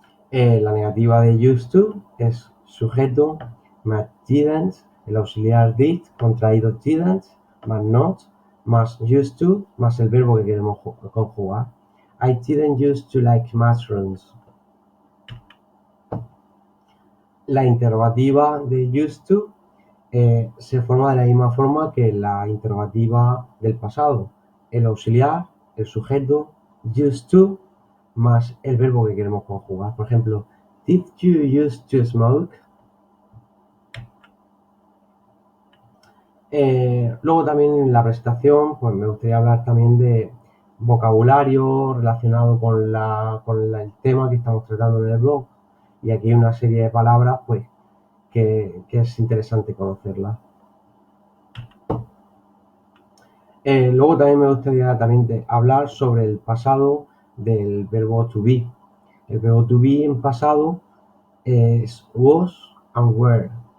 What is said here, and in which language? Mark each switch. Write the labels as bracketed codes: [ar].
[es] La negativa de used to es sujeto más didn't, el auxiliar did, contraído didn't, más not, más used to, más el verbo que queremos conjugar. [en] I didn't used to like mushrooms. [es] La interrogativa de used to se forma de la misma forma que la interrogativa del pasado. El auxiliar, el sujeto, used to, más el verbo que queremos conjugar. Por ejemplo, [en] did you used to smoke? [es] Luego también en la presentación, pues me gustaría hablar también de vocabulario relacionado con el tema que estamos tratando en el blog. Y aquí hay una serie de palabras, pues, que es interesante conocerlas. Luego también me gustaría hablar sobre el pasado del verbo to be. El verbo to be en pasado es was and were.